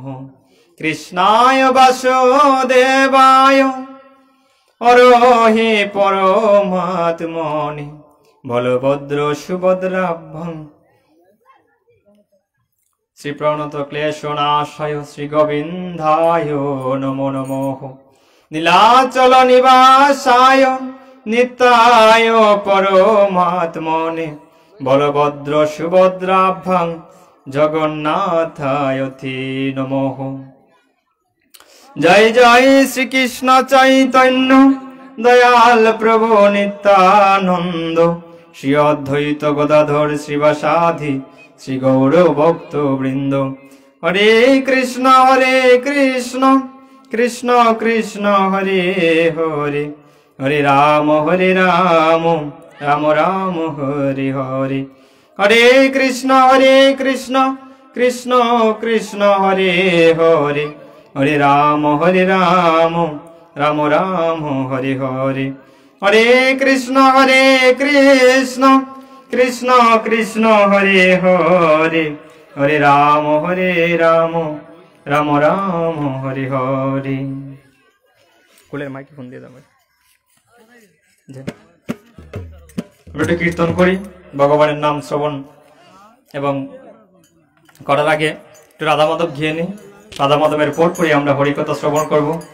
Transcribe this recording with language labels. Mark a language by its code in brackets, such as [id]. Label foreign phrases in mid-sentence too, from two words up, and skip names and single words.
[sa] कृष्णाय वासुदेवाय अरोहि परमात्मने बलभद्र सुभद्राभ्यां श्री प्रणत क्लेशनाशाय श्री गोविन्दाय नमो नमः। नीलाचल निवासाय नित्याय परमात्मने बलभद्र सुभद्राभ्यां जगन्नाथाय ते नमः। जय जय श्री कृष्ण चैतन्य दयाल प्रभु नित्यानंद श्री अद्वैत गदाधर श्रीवासादि श्री गौर भक्त वृंद। हरे कृष्ण कृष्ण कृष्ण हरे हरे हरे राम राम राम हरे हरे। हरे कृष्ण कृष्ण कृष्ण हरे हरे हरे राम राम राम हरे हरे। हरे कृष्ण कृष्ण कृष्ण हरे हरे हरे राम রাম রাম হরি হরি। [bn] কুলের মাইকে ফোন দিয়ে দাও। আমরা একটু কীর্তন করি, ভগবানের নাম শ্রবণ এবং করার আগে একটু রাধা মাধব ঘিয়ে নিই। রাধা মাধবের পর পরে আমরা হরিকথা শ্রবণ করব।